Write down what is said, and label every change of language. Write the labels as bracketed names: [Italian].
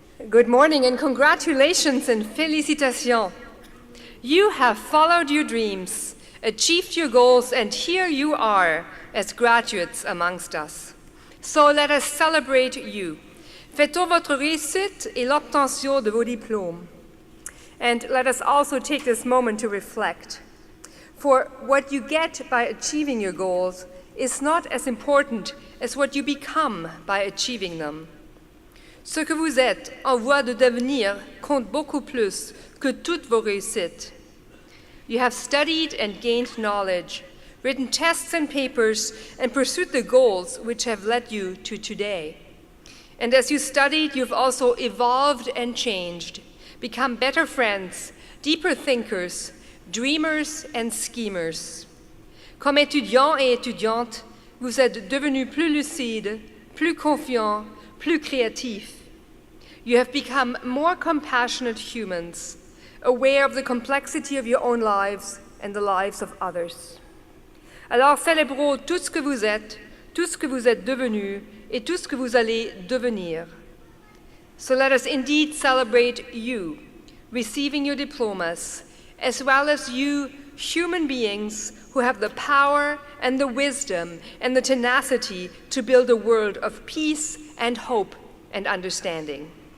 [English] Good morning and congratulations and félicitations. You have followed your dreams, achieved your goals, and here you are as graduates amongst us. So let us celebrate you. [French] Fêtons votre réussite et l'obtention de vos diplômes. [English] And let us also take this moment to reflect. For what you get by achieving your goals is not as important as what you become by achieving them. [French] Ce que vous êtes en voie de devenir compte beaucoup plus que toutes vos réussites. [English] You have studied and gained knowledge, written tests and papers, and pursued the goals which have led you to today. And as you studied, you've also evolved and changed, become better friends, deeper thinkers, dreamers and schemers. [French] Comme étudiants et étudiantes, vous êtes devenus plus lucides, plus confiants, plus créatifs. [English] You have become more compassionate humans, aware of the complexity of your own lives and the lives of others. [French] Alors célébrons tout ce que vous êtes devenu, et tout ce que vous allez devenir. [English] So let us indeed celebrate you, receiving your diplomas, as well as you human beings who have the power and the wisdom and the tenacity to build a world of peace and hope and understanding.